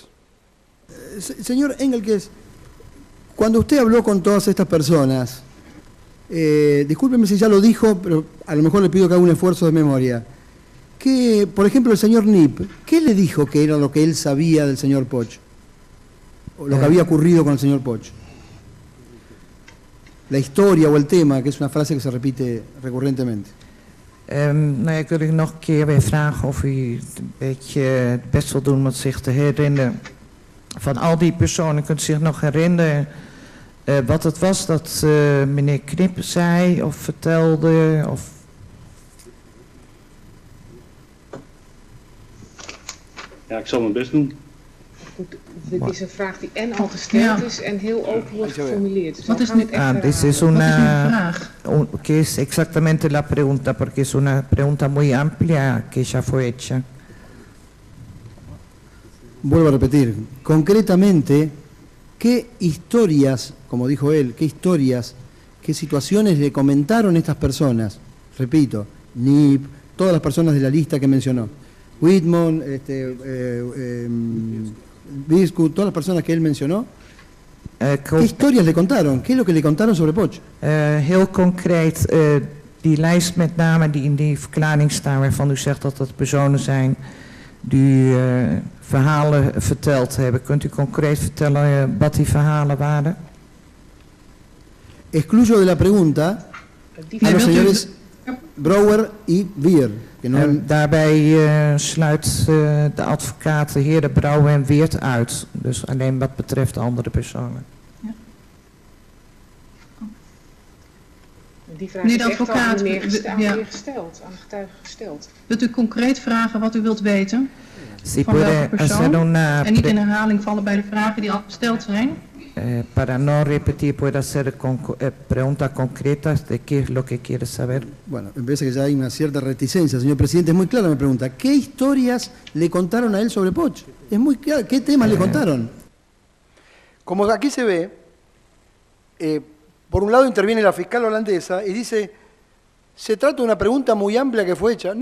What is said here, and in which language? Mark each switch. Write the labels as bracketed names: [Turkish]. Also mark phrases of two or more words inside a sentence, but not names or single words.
[Spanish] Señor Engelkes, cuando usted habló con todas estas personas, discúlpeme si ya lo dijo, pero a lo mejor le pido que haga un esfuerzo de memoria. Que, por ejemplo, el señor Nip, ¿qué le dijo que era lo que él sabía del señor Poch? O lo que había ocurrido con el señor Poch. La historia o el tema, que es una frase que se repite recurrentemente. [Dutch] Ik wil u nog een keer weer vragen of u een beetje het best wil doen om zich te herinneren. Van al die personen, kunt u zich nog herinneren wat het was dat meneer Knip zei of vertelde? Of... Ja, ik zal mijn best doen. Goed, dit is een vraag die en al gesteld is en heel open wordt geformuleerd. Dus wat is dit? Dit is [Spanish] una que es exactamente la pregunta, porque es una pregunta muy amplia que ya fue hecha. Vuelvo a repetir, concretamente, ¿qué historias, como dijo él, qué historias, qué situaciones le comentaron estas personas? Repito, Nip, todas las personas de la lista que mencionó. Whitman, Biscuit, todas las personas que él mencionó, ¿qué historias le contaron? ¿Qué es lo que le contaron sobre Poch? [Dutch] Heel concreet, die lijst met namen die in die verklaring staan, waarvan u zegt dat dat personen zijn die verhalen verteld hebben. Kunt u concreet vertellen wat die verhalen waren? [Spanish] Excluyo de la pregunta a los señores Brouwer y Weert. [Dutch] Daarbij sluit de advocaat de heren Brouwer en Weert uit. Dus alleen wat betreft andere personen. Ja. Die vraag is echt al aan de meneer gesteld, aan de getuige gesteld. Wilt u concreet vragen wat u wilt weten? Van welke persoon? En niet in herhaling vallen bij de vragen die al gesteld zijn? [Spanish] Para no repetir, puede hacer preguntas concretas de qué es lo que quiere saber. Bueno, me parece que ya hay una cierta reticencia, señor presidente. Es muy clara mi pregunta. ¿Qué historias le contaron a él sobre Poch? Es muy claro. ¿Qué temas le contaron? Como aquí se ve, por un lado interviene la fiscal holandesa y dice, se trata de una pregunta muy amplia que fue hecha.